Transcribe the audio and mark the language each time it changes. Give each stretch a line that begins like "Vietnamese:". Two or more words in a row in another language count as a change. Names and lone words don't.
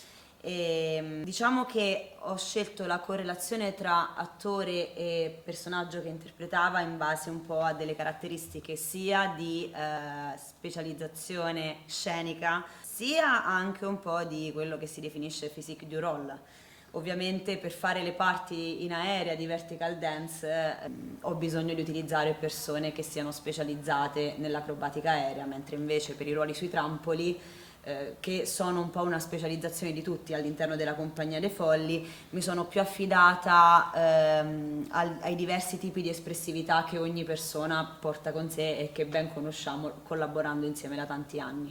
Italian: E diciamo che ho scelto la correlazione tra attore e personaggio che interpretava in base un po' a delle caratteristiche sia di specializzazione scenica, sia anche un po' di quello che si definisce
French: physique du rôle.
Italian: Ovviamente per fare le parti in aerea di
English: vertical dance
Italian: ho bisogno di utilizzare persone che siano specializzate nell'acrobatica aerea, mentre invece per i ruoli sui trampoli, che sono un po' una specializzazione di tutti all'interno della Compagnia dei Folli, mi sono più affidata ai diversi tipi di espressività che ogni persona porta con sé e che ben conosciamo collaborando insieme da tanti anni.